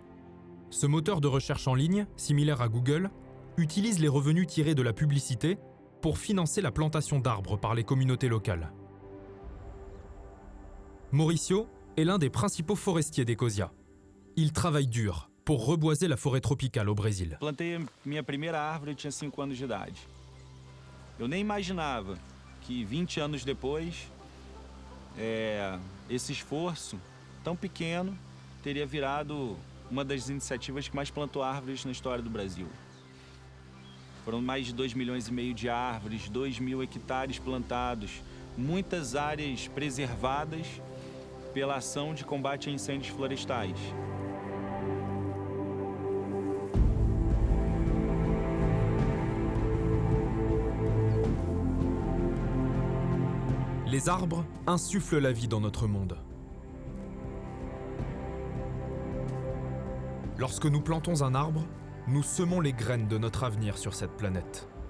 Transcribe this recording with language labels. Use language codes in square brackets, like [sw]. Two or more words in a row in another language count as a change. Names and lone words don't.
[fr] Ce moteur de recherche en ligne, similaire à Google, utilise les revenus tirés de la publicité pour financer la plantation d'arbres par les communautés locales. Mauricio est l'un des principaux forestiers d'Ecosia. Il travaille dur pour reboiser la forêt tropicale au Brésil. [pt] Plantei minha primeira árvore, eu tinha 5 anos de idade. Eu nem imaginava que 20 anos depois, esse esforço tão pequeno teria virado uma das iniciativas que mais plantou árvores na história do Brasil. Foram mais de 2,5 milhões de árvores, 2.000 hectares plantados, muitas áreas preservadas pela ação de combate a incêndios florestais. [fr] Les arbres insufflent la vie dans notre monde. Lorsque nous plantons un arbre, nous semons les graines de notre avenir sur cette planète.